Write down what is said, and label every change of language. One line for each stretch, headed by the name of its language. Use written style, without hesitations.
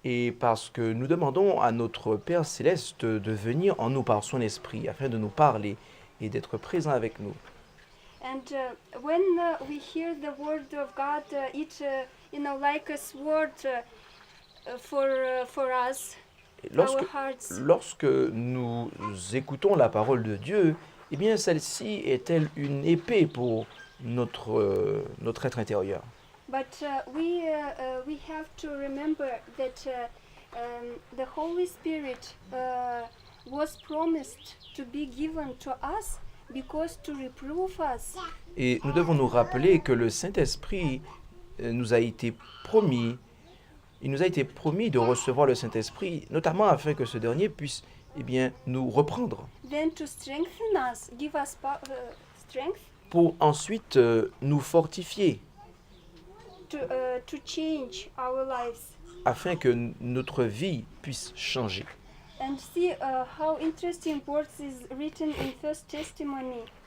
French: Et parce que nous demandons à notre Père céleste de venir en nous par son esprit, afin de nous parler et d'être présent avec nous.
English: And when we hear the word of God, it like a sword for us, our hearts.
French: Lorsque nous écoutons la parole de Dieu, eh bien celle-ci est telle une épée pour notre être intérieur.
English: But we have to remember that the Holy Spirit was promised to be given to us because to reprove us.
French: Et nous devons nous rappeler que le Saint-Esprit nous a été promis. Il nous a été promis de recevoir le Saint-Esprit, notamment afin que ce dernier puisse nous reprendre.
English: Then to strengthen us, give us strength.
French: Pour ensuite nous fortifier.
English: To change our lives.
French: Afin que notre vie puisse changer.
English: And see how interesting words is written in First Testimony.